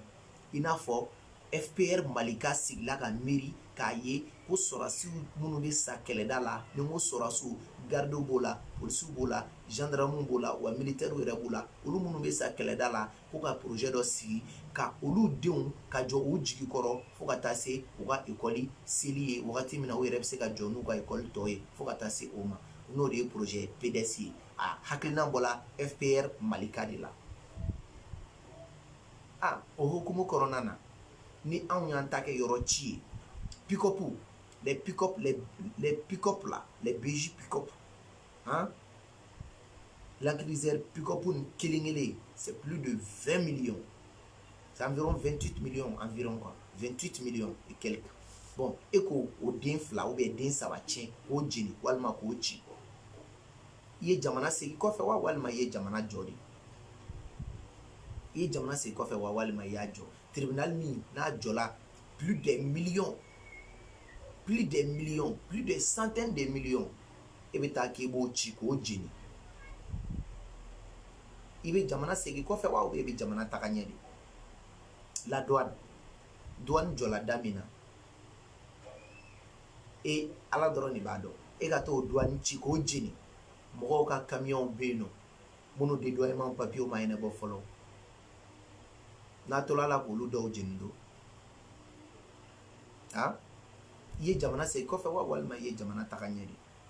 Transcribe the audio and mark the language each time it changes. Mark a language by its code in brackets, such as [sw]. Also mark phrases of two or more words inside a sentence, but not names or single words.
[bm] I n'a fɔ FPR Mali ka sigila ka miiri k'a ye ko sɔrɔsiw minnu bɛ sa kɛlɛda la, ni n ko sɔrɔsiw, gardiw b'o la, polisiw b'o la, gendarmew b'o la, wa militaires yɛrɛ b'o la, olu minnu bɛ sa kɛlɛda la, ko ka projet dɔ sigi ka olu denw ka jɔ u jigi kɔrɔ fo ka taa se u ka école seli ye wagati min na u yɛrɛ bɛ se ka jɔ n'u ka école tɔ ye fo ka taa se o ma. N'o de ye projet PDS ye. Hakilina bɔla FPR Malika de la. O hukumu kɔnɔna na, ni anw y'an ta kɛ yɔrɔ ci ye, [fr] pick-up, les pick-up là, les BJ pick-up, l'agriseur pick-up kelen, c'est plus de 20 millions. C'est environ 28 millions, environ quoi. 28 millions et quelques. [bm] Bon, et ko o den fila [fr] ou bien [bm] den saba tiɲɛ k'o jeni walima k'o ci i ye jamana segi kɔfɛ wa walima i ye jamana jɔ de i ye jamana segi kɔfɛ wa walima i y'a jɔ tribunal min n'a jɔla [fr] plus des millions plus des centaines de millions [bm] e bɛ taa k'i b'o ci k'o jeni i bɛ jamana segi kɔfɛ wa [fr] ou bien [bm] i bɛ jamana taga ɲɛ de la douane jɔla da min na e ala dɔrɔn de b'a dɔn e ka t'o douane ci k'o jeni mɔgɔw ka camion bɛ yen nɔ minnu dédoiement papier ma ɲɛnabɔ fɔlɔ n'a tola la k'olu dɔw jeni don i ye jamana segi kɔfɛ wa walima i ye jamana taga ɲɛ de